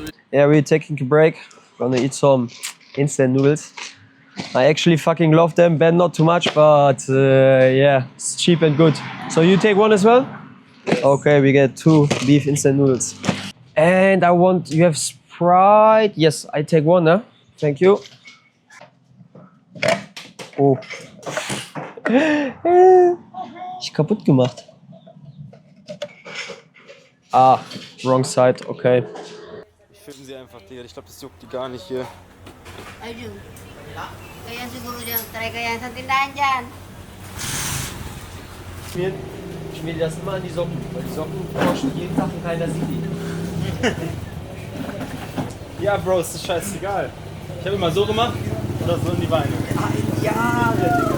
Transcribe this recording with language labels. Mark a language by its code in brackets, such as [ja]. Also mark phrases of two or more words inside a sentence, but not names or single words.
[en] Yeah, we're taking a break. Gonna eat some instant noodles. I actually fucking love them. Ben, not too much, but yeah, it's cheap and good. So you take one as well? Okay, we get 2 beef instant noodles. And I want, you have Sprite? Yes, I take one, huh? Thank you. Oh. [de] Ich kaputt gemacht. [en] Ah, wrong side, okay. [de] Ich filme sie einfach, Digga. Ich glaube, das juckt die gar nicht hier. [tl] Ayun. Kaya siguro dyan, try kaya sa tindahan dyan. [de] Ich schmier das immer an die Socken, weil die Socken forschen jeden Tag und keiner sieht die. Ja, Bro, ist scheißegal. Ich habe immer so gemacht oder so in die Beine. Ja, Digga.